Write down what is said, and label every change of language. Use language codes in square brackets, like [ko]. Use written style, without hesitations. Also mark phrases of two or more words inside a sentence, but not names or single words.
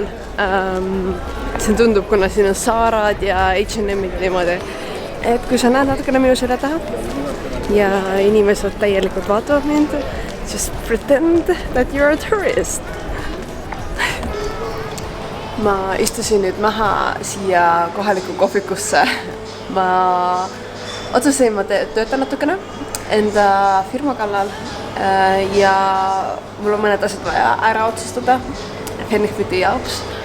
[et] See tundub, kuna siin on Saarad ja H&M'id niimoodi. Et kui sa näed natukene minu selja taha ja inimesed täielikult vaatavad mind, [en] just pretend that you're a tourist. [et] Ma istusin nüüd maha siia kohaliku kohvikusse. Ma otsustasin, ma töötan natukene enda firma kallal. Ja mul on mõned asjad vaja ära otsustada Benefiti jaoks.